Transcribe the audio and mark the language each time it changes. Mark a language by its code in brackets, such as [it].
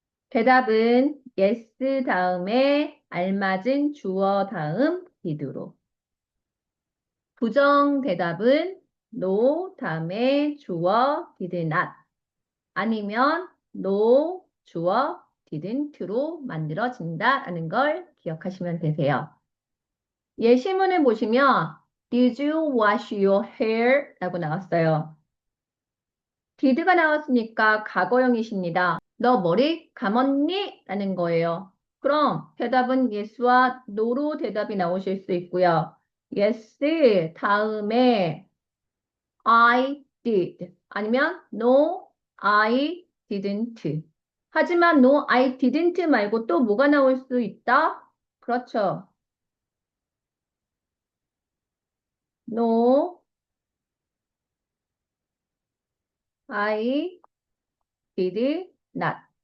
[ko] 대답은 yes 다음에 알맞은 주어 다음 did로. 부정 대답은 no 다음에 주어 [en] did not [ko] 아니면 no 주어 didn't로 만들어진다라는 걸 기억하시면 되세요. 예시문을 보시면 [en] Did you wash your hair? [ko] 라고 나왔어요. did가 나왔으니까 과거형이십니다. 너 머리 감았니? 라는 거예요. 그럼 대답은 yes와 no로 대답이 나오실 수 있고요. [en] yes [ko] 다음에 [en] I did [ko] 아니면 [en] no, I didn't. [ko] 하지만 [en] no, I didn't [ko] 말고 또 뭐가 나올 수 있다? 그렇죠. [en] No, I did not.